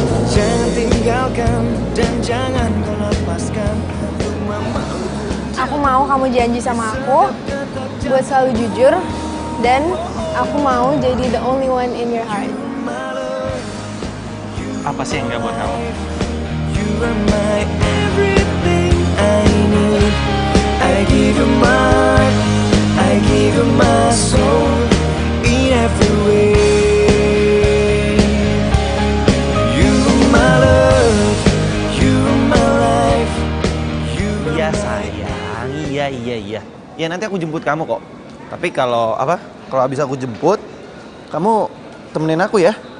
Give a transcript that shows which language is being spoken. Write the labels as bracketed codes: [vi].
[id] Jangan tinggalkan dan jangan kau lepaskan untuk memalu. Aku mau kamu janji sama aku buat selalu jujur, dan aku mau jadi [en] the only one in your heart. [id] Apa sih yang nggak buat kamu? [en] You are my everything I need. I give you my heart, I give you my soul in every way. You are my love, you are my life. [id] Iya sayang, iya. Ya nanti aku jemput kamu kok. Tapi kalau habis aku jemput, kamu temenin aku ya.